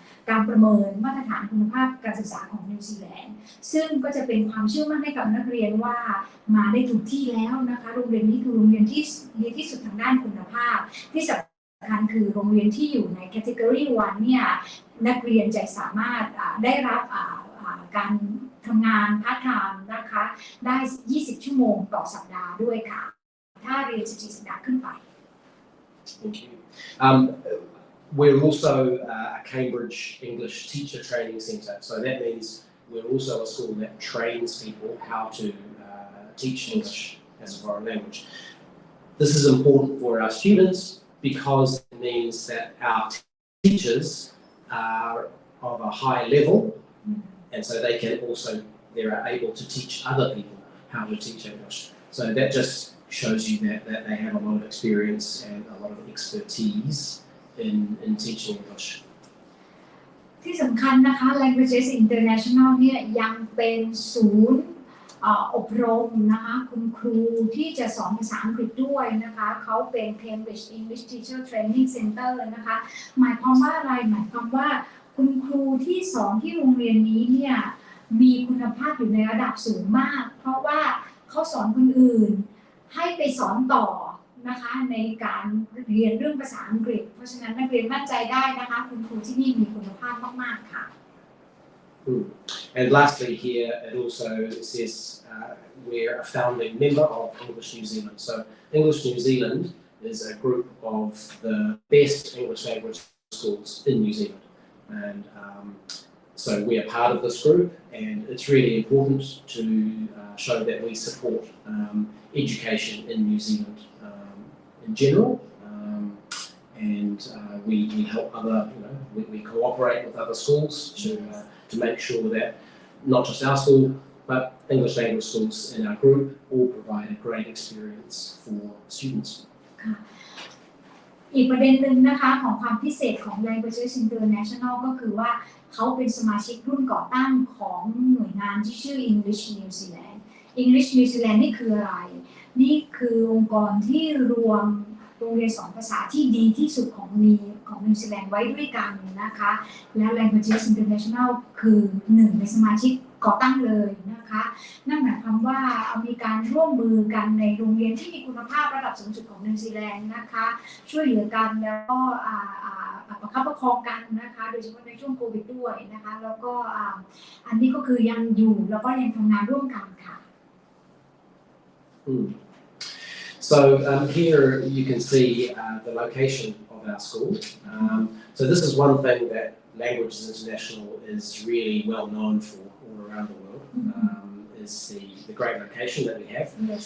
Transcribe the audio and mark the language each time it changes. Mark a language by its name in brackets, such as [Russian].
[Thai] การประเมินมาตรฐานคุณภาพการศึกษาของนิวซีแลนด์ซึ่งก็จะเป็นความเชื่อมั่นให้กับนักเรียนว่ามาได้ถูกที่แล้วนะคะโรงเรียนนี้คือโรงเรียนที่ดีที่สุดทางด้านคุณภาพที่สำคัญคือโรงเรียนที่อยู่ใน Category 1 เนี่ยนักเรียนจะสามารถได้รับการทำงานพาร์ทไทม์นะคะได้20ชั่วโมงต่อสัปดาห์ด้วยค่ะถ้าเรียน14สัปดาห์ขึ้นไป [English] Thank you. We're also a Cambridge English Teacher Training Centre, so that means we're also a school that trains people how to teach English as a foreign language. This is important for our students because it means that our teachers are of a high level, and so they are able to teach other people how to teach English. So that just shows you that they have a lot of experience and a lot of expertise in teaching English. [Thai] ที่สำคัญนะคะ Languages International เนี่ยยังเป็นศูนย์อบรมนะคะคุณครูที่จะสอนภาษาอังกฤษด้วยนะคะเขาเป็น Cambridge English Teacher Training Center นะคะหมายความว่าอะไรหมายความว่าคุณครูที่สอนที่โรงเรียนนี้เนี่ย มีคุณภาพอยู่ในระดับสูงมากเพราะว่าเขาสอนคนอื่นให้ไปสอนต่อนะคะในการเรียนเรื่องภาษาอังกฤษเพราะฉะนั้นนักเรียนมั่นใจได้นะคะคุณครูที่นี่มีคุณภาพมากๆค่ะ [English] And lastly here it also says we're a founding member of English New Zealand. So English New Zealand is a group of the best English language schools in New Zealand, and so we are part of this group, and it's really important to show that we support education in New Zealand in general, and we help other, we cooperate with other schools to make sure that not just our school, but English language schools in our group all provide a great experience for students. [Thai] อีกประเด็นหนึ่งนะคะของความพิเศษของ Languages International ก็คือว่าเขาเป็นสมาชิกรุ่นก่อตั้งของหน่วยงานที่ชื่อ English New Zealand English New Zealand นี่คืออะไรนี่คือองค์กรที่รวมโรงเรียนสอนภาษาที่ดีที่สุดของ นิวซีแลนด์ไว้ด้วยกันนะคะและ Languages International คือหนึ่งในสมาชิกก่อตั้งเลยนะคะนั่นหมายความว่ามีการร่วมมือกันในโรงเรียนที่มีคุณภาพระดับสูงสุดของนิวซีแลนด์นะคะช่วยเหลือกันแล้วก็ประคับประคองกันนะคะโดยเฉพาะในช่วงโควิดด้วยนะคะแล้วก็อันนี้ก็คือยังอยู่แล้วก็ยังทำงานร่วมกันค่ะ [English] So here you can see the location of our school. So this is one thing that Languages International is really well known for all around the world, is the great location that we have. Yes.